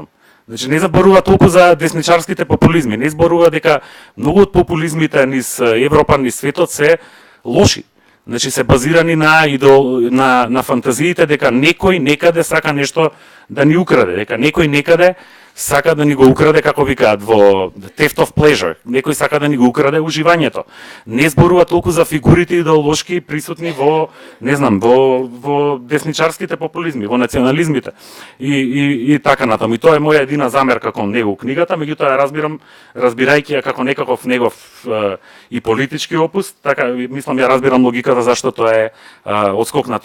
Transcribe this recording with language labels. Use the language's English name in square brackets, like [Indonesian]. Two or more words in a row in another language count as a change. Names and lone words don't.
[Macedonian] Значи не зборува толку за десничарските популизми, не зборува дека многу од популизмите низ Европа, низ светот се лоши. Значи се базирани на фантазиите дека некој некаде сака нешто да ни украде, дека некој некаде сака да ни го украде, како викаат во [English] theft of pleasure, [Macedonian] некој сака да ни го украде уживањето. Не зборува толку за фигурите идеолошки присутни во, не знам, во десничарските популизми, во национализмите и така натаму. И тоа е моја едина замерка кон него книгата, меѓутоа ја разбирајќи ја како некаков негов и политички опус, така мислам ја разбирам логиката зашто тоа е одскокнато.